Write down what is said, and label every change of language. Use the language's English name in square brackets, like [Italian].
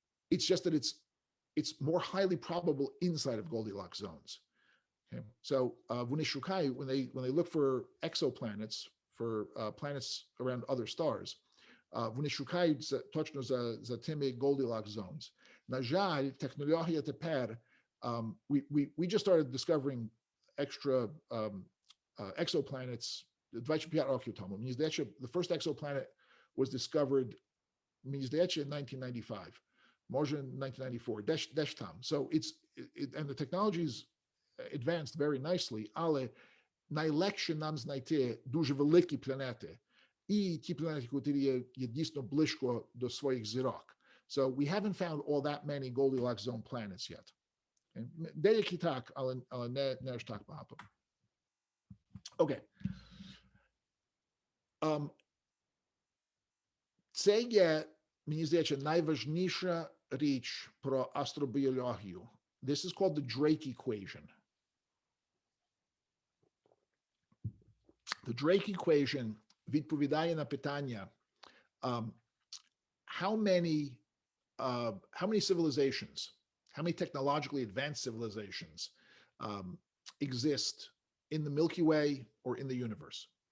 [English] It's just that it's more highly probable inside of Goldilocks zones. Okay? So when they look for exoplanets, for planets around other stars, [Ukrainian] вони шукають точно за тими [English] Goldilocks zones. [Ukrainian] На жаль, технологія тепер, [English] we just started discovering exoplanets [Ukrainian] 25 років тому. Мені здається, [English] the first exoplanet was discovered, мені здається, in 1995, [Ukrainian] може 1994, десь там. [English] So and the technology's advanced very nicely, [Ukrainian] але найлегше нам знайти дуже великі планети. І ті планети, які є дійсно близько до своїх зірок. [English] So we haven't found all that many Goldilocks zone planets yet. [Ukrainian] Деякі так, але не аж так багато. Окей. Це є, мені здається, найважніша річ про астробіологію. [English] This is called the Drake equation. The Drake equation [Ukrainian] відповідає на питання, [English] um, how many civilizations, how many technologically advanced civilizations exist in the Milky Way or in the universe.